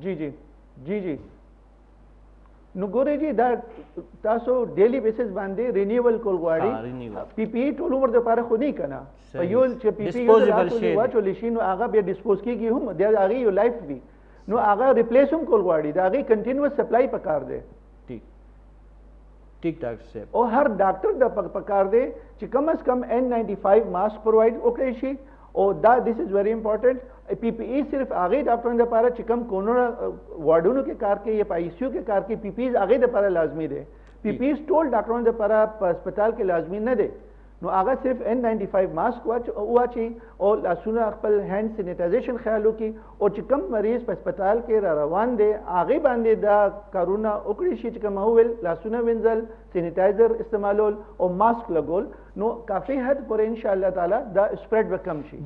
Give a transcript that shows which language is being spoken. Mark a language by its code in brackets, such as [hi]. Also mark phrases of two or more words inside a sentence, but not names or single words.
[ps] جی جی جی جی نو ګورئ جی دا تاسو [en] daily basis [ps] باندې رینیول کول غواړي. پی پی ای ټول عمر دپاره خو نه که نه په یو چې پی پی ای واچولی شي نو هغه بیا ډسپوز کېږي هم د هغې یو لایف وي، نو هغه ریپلیس هم کول غواړي، د هغې [en] continuous supply [ps] پکار دی. [ur] ٹھیک ڈاکٹر صاحب [ps] او هر ډاکټر د پکار دی چې کم از کم N95 [en] mask provide [ps] وکړی شي او دا [en] this is very important. [ps] پی پی ای صرف هغې ډاکټرانو دپاره چې کم کورونر وارډونو کې کار کوي یا په آی سی یو کې کار کوي، پی پی ایز هغې دپاره لازمي دی. پی پی ایز ټول ډاکټرانو دپاره په هسپتال کې لازمي نه دی. نو هغه صرف N95 ماسک واچي او لاسونه خپل [en] hand sanitization [ps] خیال وکړي او چې کوم مریض په هسپتال کې را روان دی هغې باندې دا کارونه وکړي شي چې کوم وویل لاسونه وینځل سینیټایزر استعمالول او ماسک لګول نو کافي حد پورې [ar] ان شاء الله تعالی [ps] دا سپریډ به کم شي.